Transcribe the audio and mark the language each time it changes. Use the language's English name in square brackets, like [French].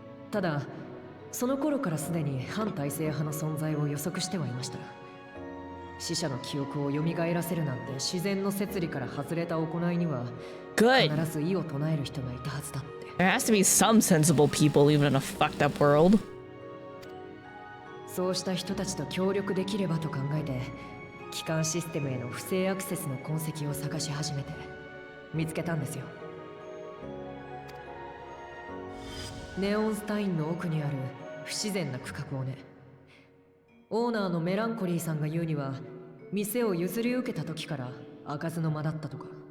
[Japanese] ただその頃からすでに反体制派の存在を予測してはいました。死者の記憶を蘇らせるなんて自然の摂理から外れた行いには必ず異を唱える人がいたはずだって。 [English] There has to be some sensible people even in a fucked up world. [Japanese] そうした人たちと協力できればと考えて、基幹システムへの不正アクセスの痕跡を探し始めて見つけたんですよ。ネオンスタインの奥にある不自然な区画をね。オーナーのメランコリーさんが言うには、店を譲り受けた時から開かずの間だったとか。